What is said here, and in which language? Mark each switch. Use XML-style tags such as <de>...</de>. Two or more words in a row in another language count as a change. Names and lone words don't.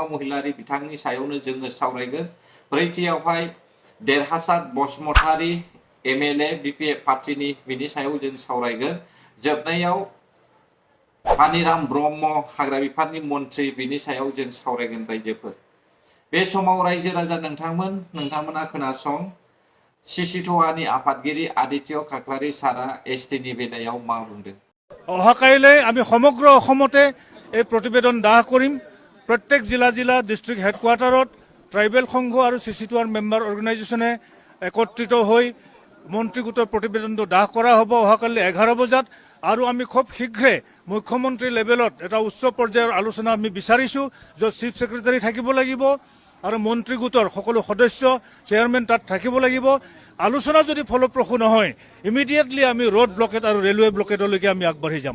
<brx>महिलारि बिथांनि सायावनो जोङो सावरायगोन ब्रैथियावहाय देरहासार बसुमतारी MLA BPF पार्टीनि बिनि सायाव जों सावरायगोन जोबनायाव पानिराम ब्रह्म हाग्रा बिफाननि मन्त्रि बिनि सायाव जों सावरायगोन रायजोफोर बे समाव रायजो राजा नोंथांमोना खोनासं सिसिट'आनि आफादगिरि आदित्य खाख्लारि सारा STनि बेलायाव मा बुंदों</brx> <as>অহাকাইলৈ আমি সমগ্ৰ অসমতে এই প্ৰতিবেদন দাহ কৰিম প্ৰত্যেক জিলা</as> <en>district headquarters</en> <as>ট্ৰাইবেল সংঘ আৰু সিচিটোৱাৰ মেম্বাৰ অৰ্গেনাইজেশ্যনে একত্ৰিত হৈ মন্ত্ৰী গোটৰ প্ৰতিবেদনটো দাহ কৰা হ'ব অহাকালি 11 বজাত আৰু আমি খুব শীঘ্ৰে মুখ্যমন্ত্ৰী লেভেলত এটা উচ্চ পৰ্যায়ৰ আলোচনা আমি বিচাৰিছোঁ য'ত</as> <en>chief secretary</en> <as>থাকিব লাগিব আৰু মন্ত্ৰী গোটৰ সকলো সদস্য চেয়াৰমেন তাত থাকিব লাগিব আলোচনা যদি ফলপ্ৰসূ নহয় ইমিডিয়েটলি আমি</as> <en>road blockade</en> <as>আৰু</as> <en>railway blockade</en> <as>আমি আগবাঢ়ি যাম</as>